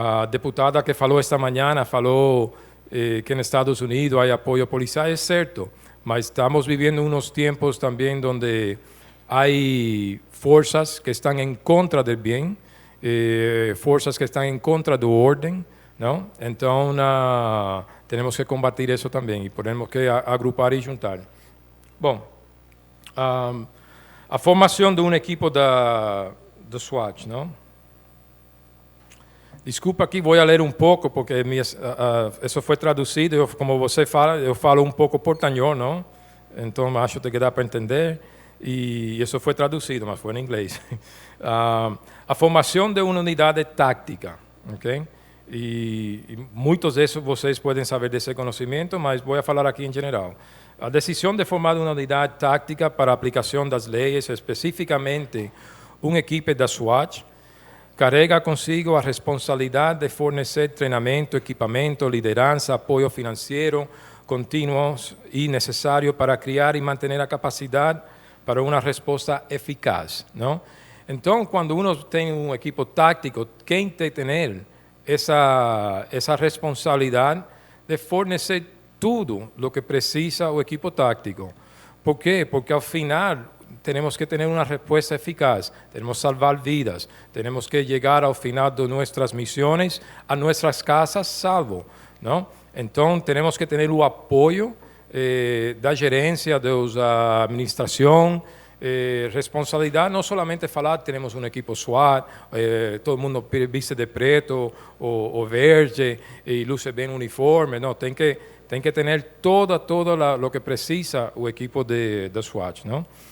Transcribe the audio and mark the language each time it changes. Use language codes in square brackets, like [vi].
[pt] Deputada que falou [es] esta mañana, falou que en Estados Unidos hay apoyo policial, es cierto, pero estamos viviendo unos tiempos también donde hay fuerzas que están en contra del bien, fuerzas que están en contra del orden, ¿no? Entonces tenemos que combatir eso también y tenemos que agrupar y juntar. Bueno, a formación de un equipo de SWAT, ¿no? [pt] Desculpa aqui, vou ler um pouco, porque isso foi traduzido, como você fala, eu falo um pouco portanhol, não? Então acho que dá para entender, e isso foi traduzido, mas foi em inglês. A formação de uma unidade tática, ok? E muitos desses vocês podem saber desse conhecimento, mas vou falar aqui em geral. A decisão de formar uma unidade tática para a aplicação das leis, especificamente uma equipe da SWAT, carrega consigo a responsabilidade de fornecer treinamento, equipamento, liderança, apoio financeiro contínuos e necessário para criar e manter a capacidade para uma resposta eficaz, não? Então, quando uno tem um equipo tático, quem tem que ter essa responsabilidade de fornecer tudo o que precisa o equipo tático. ¿Por quê? Porque ao final [es] tenemos que tener una respuesta eficaz, tenemos que salvar vidas, tenemos que llegar al final de nuestras misiones a nuestras casas salvo, ¿no? Entonces tenemos que tener el apoyo de la gerencia, de la administración, responsabilidad, no solamente falar, tenemos un equipo SWAT, todo el mundo viste de preto o verde y luce bien uniforme, no, tienen que tener todo lo que precisa el equipo de SWAT, ¿no?